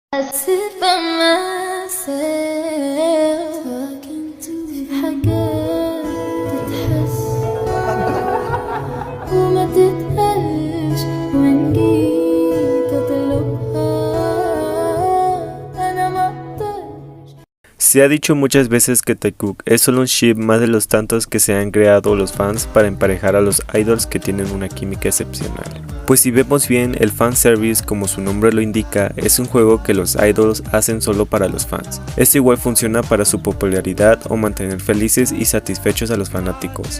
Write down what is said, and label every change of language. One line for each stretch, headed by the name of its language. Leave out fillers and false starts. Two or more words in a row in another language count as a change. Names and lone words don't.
English: sit by myself talking to
Arabic: في حاجات تتحس وما تتقالش وإن جيت أطلبها أنا مقدرش.
Spanish: Se ha dicho muchas veces que Taekook es solo un ship más de los tantos que se han creado los fans para emparejar a los idols que tienen una química excepcional. Pues si vemos bien, el fanservice, como su nombre lo indica, es un juego que los idols hacen solo para los fans. Esto igual funciona para su popularidad o mantener felices y satisfechos a los fanáticos.